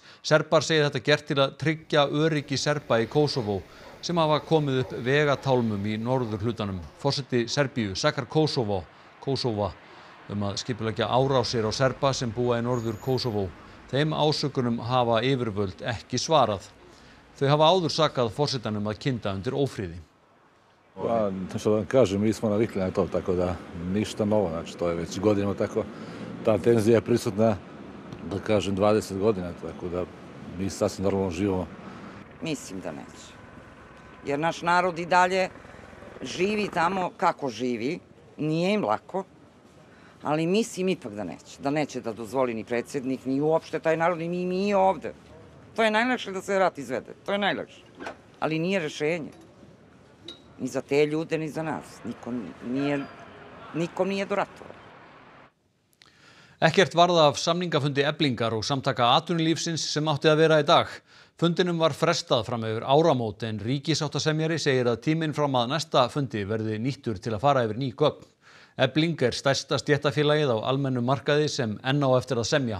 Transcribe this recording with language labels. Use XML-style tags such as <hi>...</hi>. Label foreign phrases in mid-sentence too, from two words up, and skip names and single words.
<is>Serbar segja þetta gert til að tryggja öryggi Serba í Kosovo sem hafa komið upp vegatálmum í norðurhlutanum. Forseti Serbíu sakar Kósova að skipuleggja árásir á Serba sem búa í norður Kosovo. Þeim ásökunum hafa yfirvöld ekki svarað. Þau hafa áður sakað forsetanum að kynda undir ófriði.</is> <sr>Što da kažem, mi smo navikli na to, tako da ništa novo, znači to je već godinama tako. Ta tenzija je prisutna, da kažem, 20 godina, tako da mi sasvim normalno živimo. Mislim da neće. Jer naš narod i dalje živi tamo kako živi, nije im lako, ali mislim ipak da neće. Da neće da dozvoli ni predsjednik, ni uopšte taj narod, ni mi ovde. To je najlakše da se rat izvede, to je najlakše. Ali nije rešenje. Ni za te ljude, ni za nas. Nikom nije do ratova.</sr> <is>Ekkert varð af samningafundi Eflingar og samtaka atvinnulífsins sem átti að vera í dag. Fundinum var frestað fram yfir áramót en ríkissáttasemjari segir að tíminn fram að næsta fundi verði nýttur til að fara yfir ný gögn. Efling stærsta stéttarfélagið á almennum markaði sem enn á eftir að semja.</is>